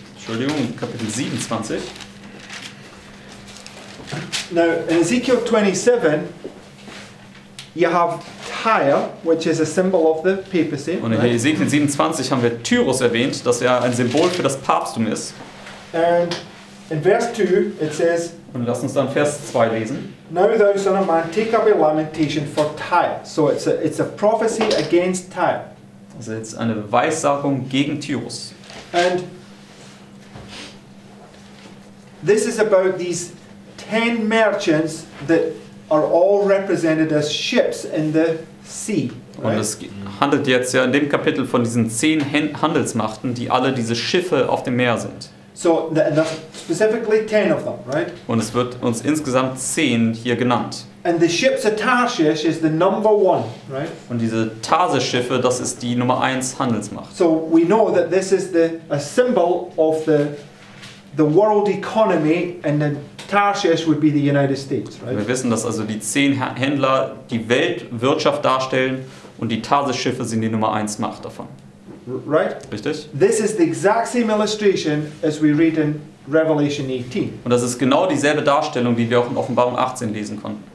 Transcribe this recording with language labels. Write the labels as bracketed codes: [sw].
[de] Entschuldigung, Kapitel 27. [en] Now, in Ezekiel 27, you have Tyre, which is a symbol of the papacy. [de] Und in [en] Right? [de] Hesekiel 27 haben wir Tyrus erwähnt, dass er ein Symbol für das Papsttum ist. [en] And in verse 2, it says, [de] Und lass uns dann Vers 2 lesen. [en] now thou son of man, take up a lamentation for Tyre. So it's a prophecy against Tyre. [de] Also jetzt eine Weissagung gegen Tyrus. [en] And this is about these 10 merchants that are all represented as ships in the sea. [de] Und [en] Right? [de] es handelt jetzt ja in dem Kapitel von diesen 10 Handelsmachten, die alle diese Schiffe auf dem Meer sind. [en] So there's specifically 10 of them, right? [de] Und es wird uns insgesamt 10 hier genannt. [en] And the ships of Tarshish is the number 1, right? [de] Und diese Tarsis-Schiffe, das ist die Nummer 1 Handelsmacht. [en] So we know that this is a symbol of the world economy, and then Tarshish would be the United States, right? [de] Wir wissen, dass also die 10 Händler die Weltwirtschaft darstellen und die Tarsis-Schiffe sind die Nummer 1 Macht davon. [en] Right? [de] Richtig? [en] This is the exact same illustration as we read in Revelation 18. [de] Und das ist genau dieselbe Darstellung, die wir auch in Offenbarung 18 lesen konnten.